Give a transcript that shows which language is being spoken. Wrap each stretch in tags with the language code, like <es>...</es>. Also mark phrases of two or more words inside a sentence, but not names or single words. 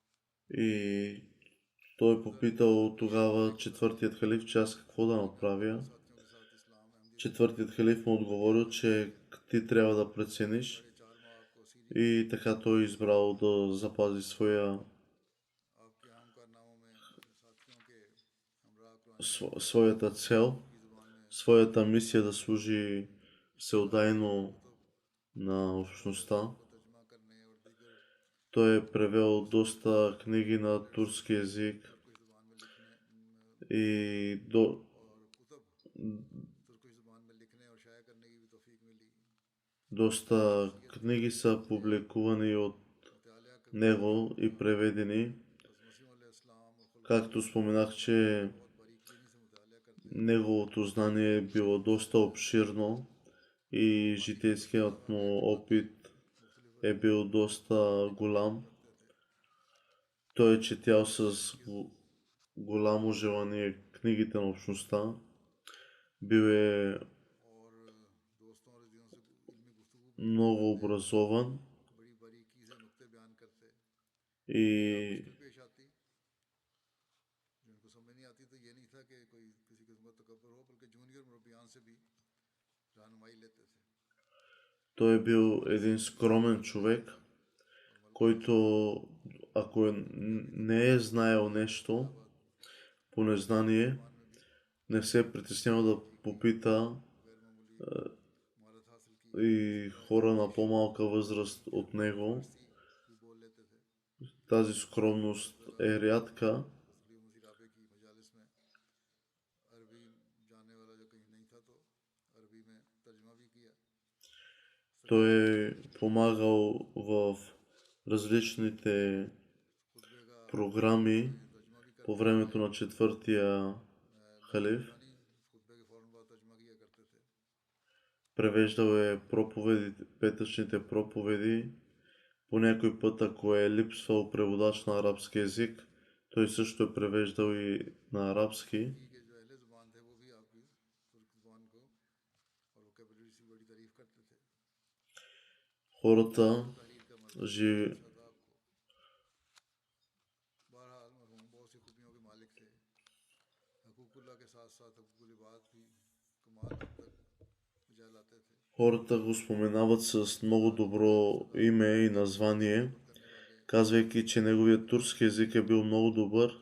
<bg>И той попитал тогава четвъртият халиф, че аз какво да направя.</bg> <ur>ساتھیوں کے ساتھ اسلام احمدی</ur> <bg>Четвъртият халиф му отговорил, че ти трябва да прецениш.</bg> <ur>4 ماہ آپ کو سیریا</ur> <bg>И така той избрал да запази</bg> <ur>آپ کے عام کارناموں میں اپنے ساتھیوں کے ہمراہ قرآن</ur> <bg>своята цел,</bg> <ur>کی زبان میں</ur> <bg>своята мисия да служи всеотдайно на общността.</bg> <ur>کو ترجمہ کرنے اور دیگر</ur> <bg>Той е превел доста книги на турски език</bg> <ur>ترکش زبان میں لکھنے</ur> <bg>и</bg> <ur>اور کتب ترکش زبان میں لکھنے اور شائع کرنے کی بھی توفیق ملی.</ur> <bg>доста книги са публикувани от</bg> <ur>مطالعہ کر</ur> <bg>него и преведени.</bg> <ur>مسیح علیہ السلام اور کھل</ur> <bg>Както споменах, че</bg> <ur>بہت باریکی سے مطالعہ کرتے</ur> <bg>неговото знание е било доста обширно и житейският му опит е бил доста голям. Той е четял с голямо желание книгите на общността. Бил е</bg> <ur>اور دوستوں اور عزیزوں سے علمی گفتگو</ur> <bg>много образован</bg> <ur>بڑی باریکی سے نکتے بیان کرتے.</ur> <bg>и</bg> <ur>مشکل پیش آتی جن کو سمجھ نہیں آتی تو یہ نہیں تھا کہ کوئی کسی قسم کا تکبر ہو، بلکہ جونیئر مربیان سے بھی رہنمائی لیتے تھے.</ur> <bg>той е бил един скромен човек, който ако не е знаел нещо по незнание, не се е притеснявал да попита</bg> <ur>غیر معمولی مہارت حاصل کی</ur> <bg>и хора на по-малка възраст от него.</bg> <ur>بھی بول لیتے تھے.</ur> <bg>Тази скромност е рядка.</bg> <ur>خلیفہ مسیح رابع کی مجالس میں عربی جاننے والا جو کہیں نہیں تھا تو عربی میں ترجمہ بھی کیا.</ur> <bg>Той е помагал в различните</bg> <ur>خطبے کا</ur> <bg>програми</bg> <ur>ترجمہ بھی</ur> <bg>по времето на четвъртия халиф.</bg> <ur>خطبے کے فوراً بعد ترجمہ کیا کرتے تھے.</ur> <bg>Превеждал е петъчните проповеди. По някой път, ако е липсвал преводач на арабски език, той също е превеждал и на арабски. Хората Хората го споменават с много добро име и название, казвайки, че неговият турски език е бил много добър.</bg>